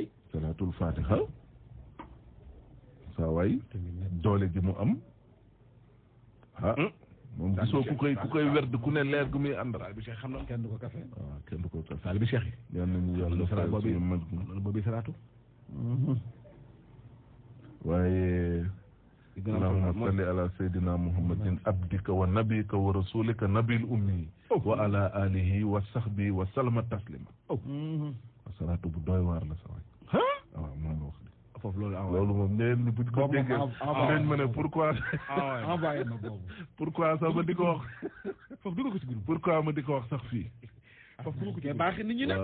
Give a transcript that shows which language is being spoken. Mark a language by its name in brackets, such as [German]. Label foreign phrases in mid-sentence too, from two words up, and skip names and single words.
[Wolof] salaatul fatiha saa waay doole ji mu am moom gisoo ku koy werd ku ne leer gu muy àndal. taalibe Cheikh xam na kenn du ko kafe. waaw kenn du ko kafe. taalibe Cheikh yi. yal nañu yàlla fayal suñu mag boobu salaatu. waaye. [Arabic] اللهم صل على سيدنا محمد عبدك ونبيك ورسولك النبي الأمي. وعلى آله وصحبه وسلم تسليما. [Wolof] salaatu bu doy waar la sa waay. waaw moom la wax de. foofu loolu moom ñeneen ñi buñ ko déggee dinañ ma ne pourquoi envoyé ma boobu pourquoi sax ma di ko wax foofu dugal ko ci groupe pourquoi ma di ko wax sax fii foofu dugal ko ci baaxi nit ñi nag